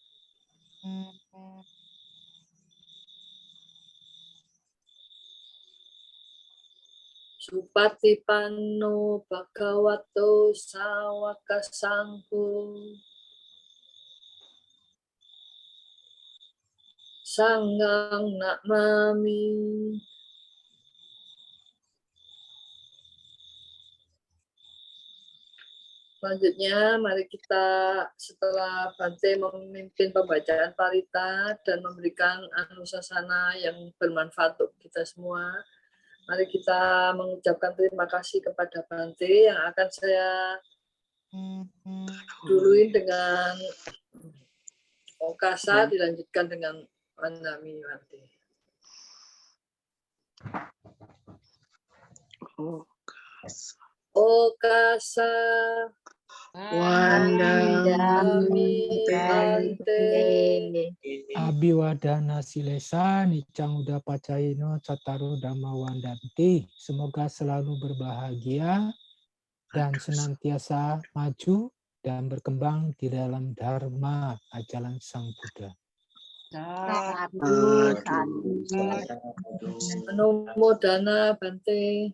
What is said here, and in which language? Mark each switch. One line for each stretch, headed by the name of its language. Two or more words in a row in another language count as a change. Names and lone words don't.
Pali: Supatipanno Bhagavato Sawaka Sangho. Sanghang namami.
Indonesian: Selanjutnya, mari kita setelah Bante memimpin pembacaan parita dan memberikan anusasana yang bermanfaat untuk kita semua, mari kita mengucapkan terima kasih kepada Bante yang akan saya duluin dengan Okasa, dilanjutkan dengan
Pali: Wanami Bante. Okasa Wanami Bante. Abiwadana silesa nicang uda pacayino cataru dhamma wandanti.
Indonesian: Semoga selalu berbahagia dan senantiasa maju dan berkembang di dalam dharma ajaran Sang Buddha.
Pali: Anumodana Bante.